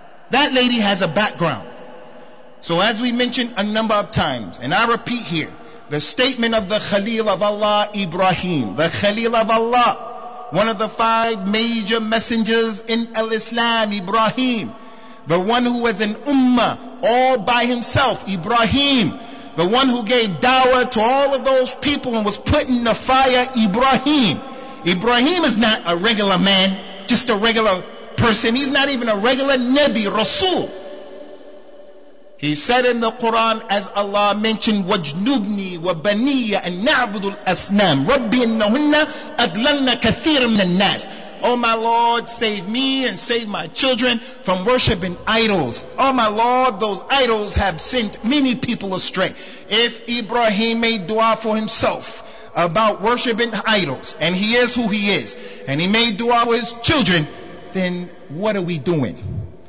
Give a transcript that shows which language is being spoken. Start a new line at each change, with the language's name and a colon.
English: That lady has a background. So as we mentioned a number of times, and I repeat here, the statement of the Khalil of Allah, Ibrahim, the Khalil of Allah, one of the 5 major messengers in Islam, Ibrahim, the one who was an ummah all by himself, Ibrahim, the one who gave dawah to all of those people and was put in the fire, Ibrahim. Ibrahim is not a regular man, just a regular person. He's not even a regular Nabi, Rasul. He said in the Quran, as Allah mentioned,
Arabic: وَجْنُبْنِي وَبَنِيَّ أَن نَعْبُدُ الْأَصْنَامِ رَبِّي إِنَّهُنَّ أَضْلَلْنَ كَثِيرًا مِنَ النَّاسِ.
English: Oh my Lord, save me and save my children from worshiping idols. Oh my Lord, those idols have sent many people astray. If Ibrahim made dua for himself about worshiping idols, and he is who he is, and he made dua for his children, then what are we doing?